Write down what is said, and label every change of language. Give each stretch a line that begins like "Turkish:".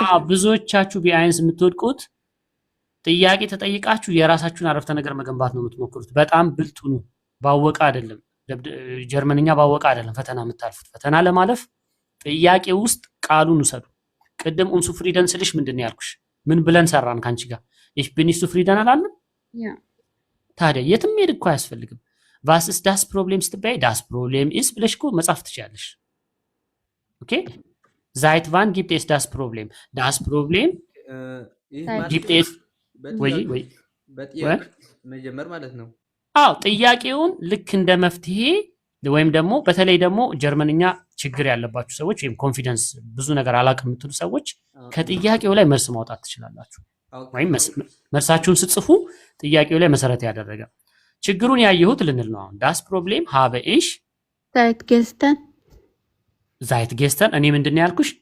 Amharic: ብዙዎቻችሁ ቢአይንስ የምትወድቁት ጥያቄ ተጠይቃችሁ የራሳችሁን አረፍተ ነገር መገንባት ነው የምትሞክሩት። በጣም ብልጡ ነው። ባወቀ አይደለም ጀርመንኛ ባወቀ አይደለም ፈተና የምታልፉት። ፈተና ለማለፍ ጥያቄ ውስጥ ቃሉን ውሰዱ። ቅድም ኡንሱ ፍሪደን ስልሽ ምንድነው ያልኩሽ? ምን ብለን ሰራን ካንቺ ጋር
German: ich bin nicht zufrieden
Amharic: አላለም? ታዲያ የትም ሄድ እኮ አያስፈልግም።
German: was ist das Problem
Amharic: ስትባይ
German: das Problem ist
Amharic: ብለሽ እኮ መጻፍ ትችያለሽ። ኦኬ
German: seit wann gibt es das Problem? das Problem gibt es ወይ
Amharic: መጀመር ማለት ነው። ጥያቄውን ልክ እንደ መፍትሄ ወይም ደግሞ በተለይ ደግሞ ጀርመንኛ ችግር ያለባችሁ ሰዎች ወይም ኮንፊደንስ ብዙ ነገር አላውቅም የምትሉ ሰዎች ከጥያቄው ላይ መልስ ማውጣት ትችላላችሁ። ወይም መልሳችሁን ስትጽፉ ጥያቄው ላይ መሰረት ያደረገ ችግሩን ያየሁት ልንል ነው። አሁን
German: das Problem habe ich seit gestern
Amharic: እኔ ምንድነው ያልኩሽ?